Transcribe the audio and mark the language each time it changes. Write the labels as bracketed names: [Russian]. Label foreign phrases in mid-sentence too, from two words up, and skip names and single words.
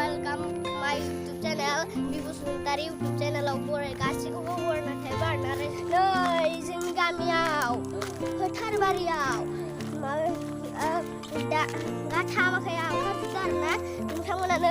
[English] welcome my YouTube channel B.Basumatary YouTube channel of boray [Bodo] गासिखौबो बरना थाइबा आरो नै जोंनि गामियाव फोथार बारियाव दा गाथा माखायाव ओंखारजोबदों आरोना नोंथांमोना नै